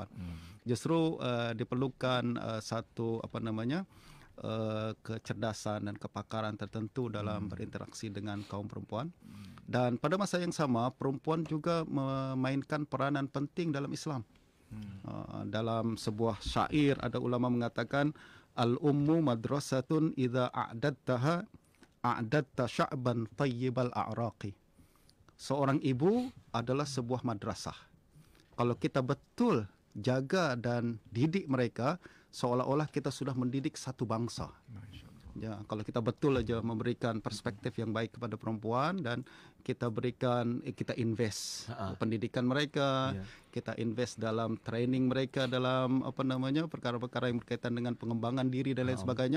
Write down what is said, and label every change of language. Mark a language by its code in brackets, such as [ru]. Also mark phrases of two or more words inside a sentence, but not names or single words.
[ms] Justru diperlukan satu kecerdasan dan kepakaran tertentu dalam berinteraksi dengan kaum perempuan. Dan pada masa yang sama, perempuan juga memainkan peranan penting dalam Islam. Dalam sebuah syair ada ulama mengatakan, [ar] الأم مدرسة إذا أعددت شعبا طيب الأعراق. [ms] Seorang ibu adalah sebuah madrasah. Kalau kita betul jaga dan didik mereka seolah-olah kita sudah mendidik satu bangsa. Ya, kalau kita betul aja memberikan perspektif yang baik kepada perempuan dan kita invest pendidikan mereka, kita invest dalam training mereka dalam perkara-perkara yang berkaitan dengan pengembangan diri dan lain sebagainya.